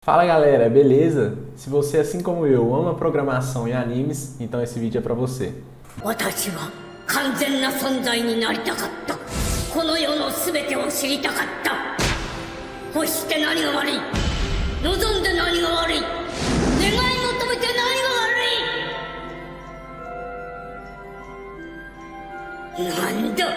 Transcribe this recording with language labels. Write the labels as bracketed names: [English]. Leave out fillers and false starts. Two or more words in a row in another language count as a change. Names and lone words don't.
[Portuguese] Fala galera, beleza? Se você, assim como eu, ama programação e animes, então esse vídeo é pra você. [Japanese] 私は完全な存在になりたかった。この世の全てを知りたかった。欲して何が悪い？望んで何が悪い？願い求めて何が悪い？なんだ？